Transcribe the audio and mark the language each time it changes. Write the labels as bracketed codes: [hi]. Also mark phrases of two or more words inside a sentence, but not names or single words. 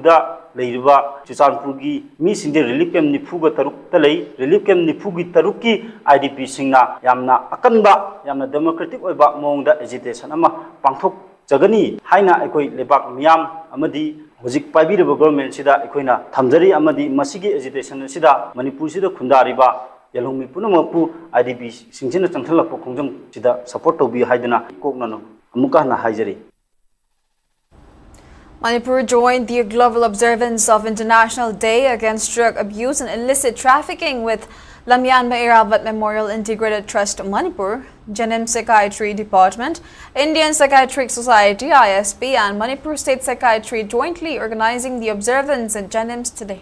[mni] da leiruba Churachandpur gi mi sinde [en] relief camp [mni] ni phuga taruk ta lei [en] relief camp [mni] ni phugi taruk ki IDP singna yamna akanba yamna democratic oiba mongda agitation ama pangthok jagani haina ekoi lebak miyam amadi hojik paibiraba government sida ekoina thamjari amadi masigi agitation sida Manipur sida khundariba yalhumi punamapu IDP singchina changthalakpa khongjam sida support tobi haidana koknano amuka na haijari. [en] Manipur joined the global observance of International Day Against Drug Abuse and Illicit Trafficking with Lamyan Mairavat Memorial Integrated Trust Manipur, JESSY Psychiatry Department, Indian Psychiatric Society ISP and Manipur State Psychiatry jointly organizing the observance at JESSY today.